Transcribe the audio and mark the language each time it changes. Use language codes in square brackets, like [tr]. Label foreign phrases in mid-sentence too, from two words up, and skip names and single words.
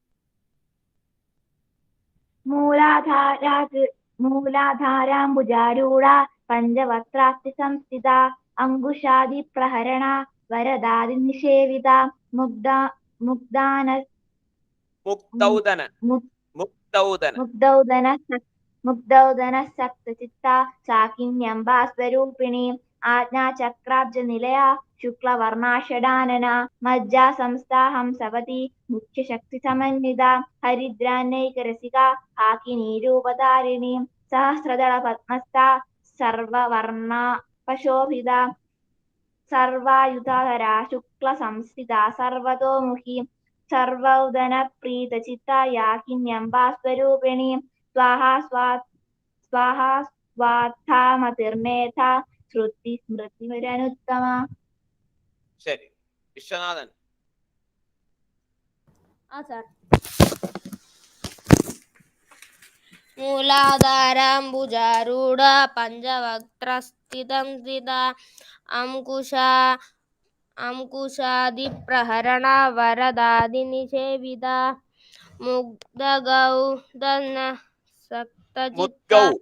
[sa] മൂലാധാരാംബുജാരൂഢ പഞ്ചവക്ത്രാസ്തി സംസ്ഥിത അങ്കുശാദിപ്രഹരണ വരദാദിനിഷേവിത മുഗ്ധൗദന मुग्धौदनः शाकिन्यम्बास्वरूपिणी आज्ञाचक्राब्जनिलया शुक्लवर्णाषडानना मज्जा संस्थाहं सवति मुख्यशक्तिसमन्विता हरिद्रान्नैकरसिका हाकिनीरूपधारिणी सहस्रदलपद्मस्था सर्ववर्णा पशोभिता सर्वायुधधरा शुक्लसंस्थिता सर्वतोमुखी सर्वौदनप्रीतचित्ता याकिन्यम्बास्वरूपिणी स्वाहा स्वार्थामतिर्मेधा ശ്രുതിസ്മൃതിരനുത്തമ. [ml] ശരി, വിശ്വനാഥൻ. സാർ. [sa] മൂലാധാരാംബുജാരൂഢ പഞ്ചവക്ത്രസ്ഥിതം സ്ഥിത അംകുശാദിപ്രഹരണ വരദാദിനിഷേവിത മുഗ്ധഗൗദന സക്തചിത്ത